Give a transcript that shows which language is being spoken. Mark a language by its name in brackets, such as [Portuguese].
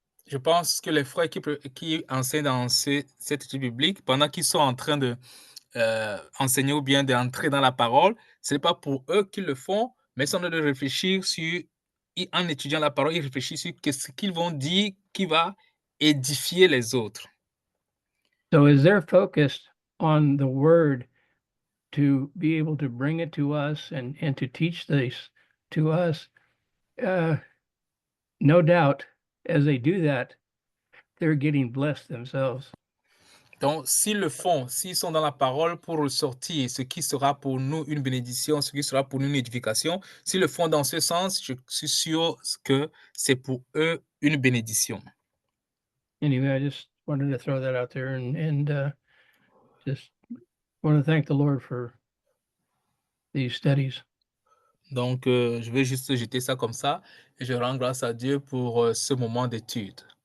[French] Je pense que les frères qui enseignent dans cette étude biblique, pendant qu'ils sont en train de enseigner ou bien d'entrer dans la parole, ce n'est pas pour eux qu'ils le font, mais ils sont en train de réfléchir en étudiant la parole, ils réfléchissent sur ce qu'ils vont dire qui va édifier les autres. [English] So as they're focused on the Word to be able to bring it to us and to teach this to us, no doubt, as they do that, they're getting blessed themselves. [French] Donc, s'ils le font, s'ils sont dans la parole pour ressortir ce qui sera pour nous une bénédiction, ce qui sera pour nous une édification, s'ils le font dans ce sens, je suis sûr que c'est pour eux une bénédiction. [English] Anyway, I just wanted to throw that out there and just want to thank the Lord for these studies. [French] Donc, je vais juste jeter ça comme ça et je rends grâce à Dieu pour ce moment d'étude.